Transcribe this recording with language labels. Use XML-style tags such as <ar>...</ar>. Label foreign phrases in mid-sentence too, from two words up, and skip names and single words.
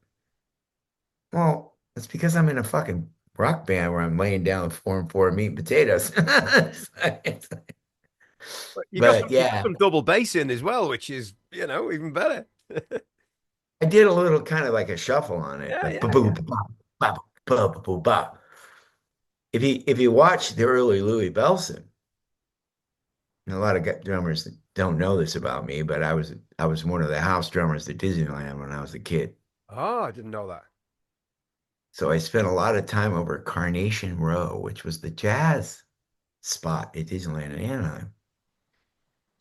<en>Well, it's because I'm in a fucking rock band where I'm laying down 4 and 4 meat and potatoes. You got But you got yeah, some double bass in as well, which is, even better. I did a little kind of like a shuffle on it, Yeah, like yeah, ba boo yeah. ba ba ba ba ba ba. If you watch the early Louis Bellson, and a lot of drummers don't know this about me, but I was one of the house drummers at Disneyland when I was a kid. Oh, I didn't know that. So I spent a lot of time over at Carnation Row, which was the jazz spot at Disneyland in Anaheim.</en>